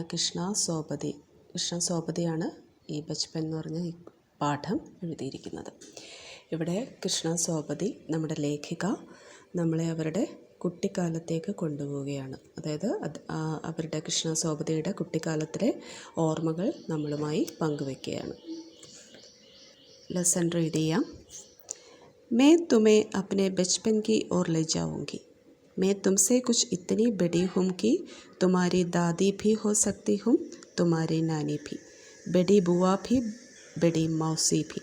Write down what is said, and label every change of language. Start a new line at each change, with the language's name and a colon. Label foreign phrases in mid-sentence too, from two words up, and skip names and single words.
Malayalam: കൃഷ്ണ സോപതിയാണ് ഈ ബച്പൻ എന്ന് പറഞ്ഞ ഈ പാഠം എഴുതിയിരിക്കുന്നത്. ഇവിടെ കൃഷ്ണ സോപതി, നമ്മുടെ ലേഖിക, നമ്മളെ അവരുടെ കുട്ടിക്കാലത്തേക്ക് കൊണ്ടുപോവുകയാണ്. അതായത് അവരുടെ കൃഷ്ണ സോപതിയുടെ കുട്ടിക്കാലത്തിലെ ഓർമ്മകൾ നമ്മളുമായി പങ്കുവയ്ക്കുകയാണ്.
English: lesson read
Malayalam: ചെയ്യാം.
Hindi: मैं तुम्हें अपने बचपन की ओर ले जाऊंगी. मैं तुमसे कुछ इतनी बड़ी हूँ कि तुम्हारी दादी भी हो सकती हूँ, तुम्हारी नानी भी, बड़ी बुआ भी, बड़ी मौसी भी.